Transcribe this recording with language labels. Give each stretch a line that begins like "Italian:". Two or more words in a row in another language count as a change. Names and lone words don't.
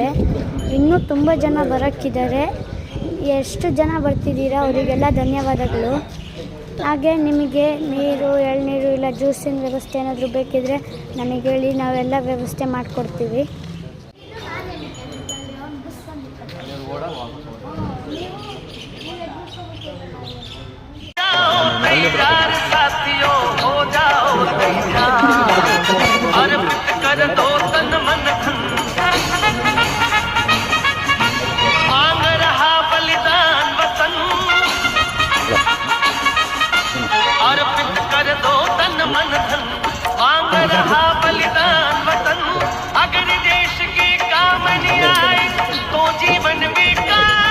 Kannada: ಇನ್ನೂ ತುಂಬ ಜನ ಬರೋಕ್ಕಿದ್ದಾರೆ. ಎಷ್ಟು ಜನ ಬರ್ತಿದ್ದೀರಾ ಅವರಿಗೆಲ್ಲ ಧನ್ಯವಾದಗಳು. ಹಾಗೆ ನಿಮಗೆ ನೀರು, ಎಳ್ನೀರು ಇಲ್ಲ ಜ್ಯೂಸಿನ ವ್ಯವಸ್ಥೆ ಏನಾದರೂ ಬೇಕಿದ್ರೆ ನಮಗೆ ಹೇಳಿ, ನಾವೆಲ್ಲ ವ್ಯವಸ್ಥೆ ಮಾಡಿಕೊಡ್ತೀವಿ.
Hindi: साथियों हो जाओ तैयार अर्पित कर दो तन मन धन मांग रहा बलिदान वतन अर्पित कर दो तन मन धन मांग रहा बलिदान वतन अगर देश के काम नहीं आए तो जीवन बेकार